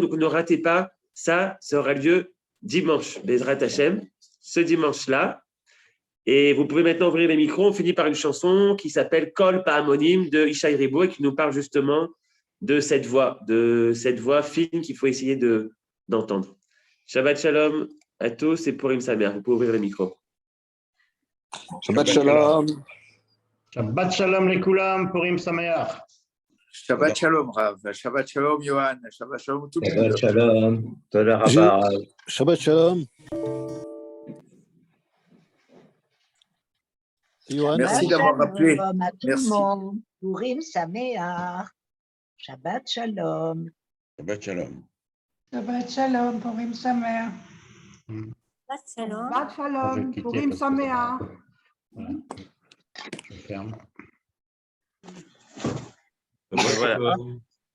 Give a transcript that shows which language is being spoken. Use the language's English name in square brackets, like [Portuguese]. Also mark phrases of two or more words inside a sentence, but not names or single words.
[French] Donc ne ratez pas ça aura lieu dimanche, [Hebrew] בעזרת השם, [French] ce dimanche-là. Et vous pouvez maintenant ouvrir les micros. On finit par une chanson qui s'appelle Kol Pa'amonim de Ishai Ribo et qui nous parle justement de cette voix fine qu'il faut essayer d'entendre. [Hebrew] שבת שלום [French] à tous et [Hebrew] פורים שמח. [French] Vous pouvez ouvrir les micros. [Hebrew] שבת שלום. שבת שלום לכולם, פורים שמח. שבת שלום רב. שבת שלום Yohan. שבת שלום [French] tout le monde. [Hebrew] שבת שלום. תודה רבה. שבת שלום. [French] Merci d'avoir rappelé. Shalom à tout le Merci. monde. [Hebrew] פורים שמח. שבת שלום. שבת שלום. שבת שלום, פורים שמח. שבת שלום. שבת שלום, פורים שמח. [French] Je ferme. Voilà.